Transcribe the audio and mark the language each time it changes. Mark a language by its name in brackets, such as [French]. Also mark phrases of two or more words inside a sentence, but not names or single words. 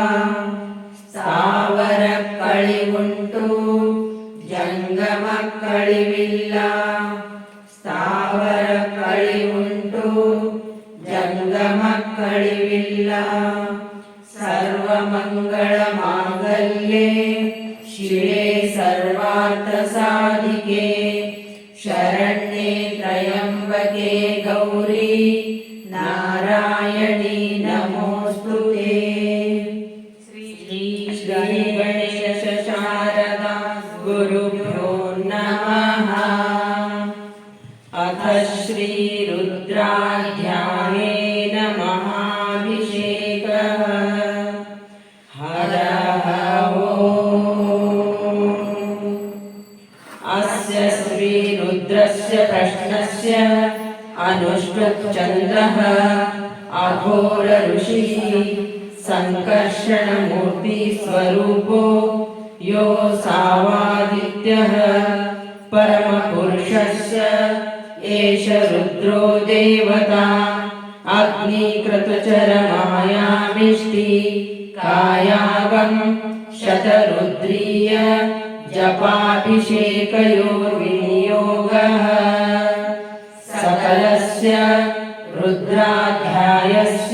[Kannada] ಸ್ಥಾವರ ಕಳಿವುಂಟು ಜಂಗಮ ಕಳಿವಿಲ್ಲ ಸ್ಥಾವರ ಕಳಿವುಂಟು ಜಂಗಮ ಕಳಿವಿಲ್ಲ [Sanskrit] ಸರ್ವಮಂಗಳ ಮಾಂಗಲ್ಯೆ ಶಿವೆ ಸರ್ವಾರ್ಥ ಸಾಧಿಕೆ ಶರಣ್ಯೆ ತ್ರಯಂಬಕೆ ಗೌರಿ ನಾರಾಯಣಿ ನಮೋಸ್ತುತೆ। ಶ್ರೀ ಗಣೇಶ ಶಾರದಾ ಗುರುಭ್ಯೋ ನಮಃ। ಅಥ ಶ್ರೀ ರುದ್ರಾಧ್ಯಾಯೇನ ಮಹಾಭಿಷೇಕಃ। ಹರಃ ಓಂ। ಅಸ್ಯ ಶ್ರೀ ರುದ್ರಸ್ಯ ಪ್ರಶ್ನಸ್ಯ ಅನುಷ್ಠುಪ್ ಚಂದ್ರಃ ಅಘೋರ ಋಷಿಃ ಸಂಕರ್ಷಣ ಮೂರ್ತಿ ಸ್ವರೂಪೋ यो सावादित्यः परमपुरुषस्य एष रुद्रो देवता अग्निक्रतुचरमायामिष्टि कायागं शतरुद्रीय जपाभिषेकयोर्विनियोगः सकलस्य रुद्राध्यायस्य